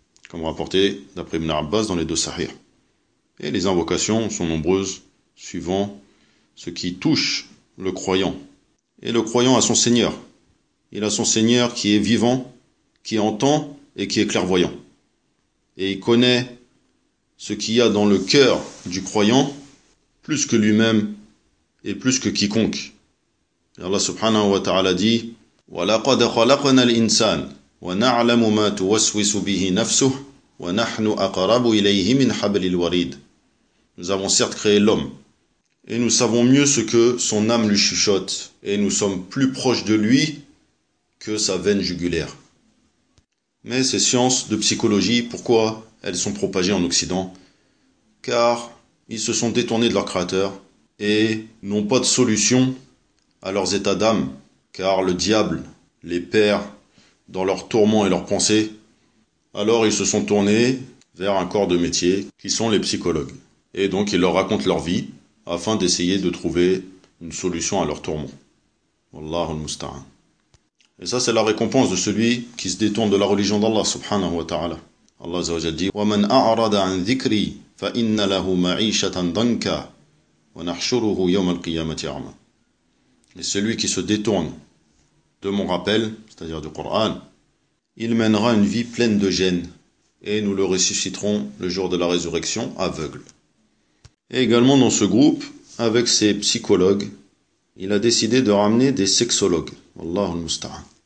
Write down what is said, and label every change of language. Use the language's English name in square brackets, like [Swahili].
[French] Comme rapporté d'après Ibn Abbas dans les deux Sahih. Et les invocations sont nombreuses, suivant ce qui touche le croyant. Et le croyant a son Seigneur. il a son Seigneur qui est vivant, qui entend et qui est clairvoyant. Et il connaît ce qu'il y a dans le cœur du croyant, plus que lui-même et plus que quiconque. Et Allah subhanahu wa ta'ala dit, [Arabic] وَلَقَدْ خَلَقْنَا الْإِنسَانِ وَنَعْلَمُ مَا تُوَسْوِسُ بِهِ نَفْسُهُ وَنَحْنُ أَقْرَبُ إِلَيْهِ مِنْ حَبْلِ الْوَرِيدِ. [French] Nous avons certes créé l'homme, et nous savons mieux ce que son âme lui chuchote, et nous sommes plus proches de lui que sa veine jugulaire. Mais ces sciences de psychologie, pourquoi elles sont propagées en Occident? Car ils se sont détournés de leur créateur, et n'ont pas de solution à leurs états d'âme, car le diable les perd dans leurs tourments et leurs pensées. Alors ils se sont tournés vers un corps de métier qui sont les psychologues. Et donc ils leur racontent leur vie afin d'essayer de trouver une solution à leurs tourments. [Arabic] Wallahu al-musta'an. [French] Et ça c'est la récompense de celui qui se détourne de la religion d'Allah subhanahu wa ta'ala. Allah azawajal dit [Arabic] وَمَنْ أَعْرَضَ عَنْ ذِكْرِي فَإِنَّ لَهُ مَعِيشَةً دَنْكَ وَنَحْشُرُهُ يَوْمَ الْقِيَامَةِ أَعْمَى. [French] Et celui qui se détourne de mon rappel, c'est-à-dire du Coran, il mènera une vie pleine de gênes, et nous le ressusciterons le jour de la résurrection aveugle. Et également dans ce groupe, avec ses psychologues, il a décidé de ramener des sexologues. [Arabic] Wallahu al-musta'an.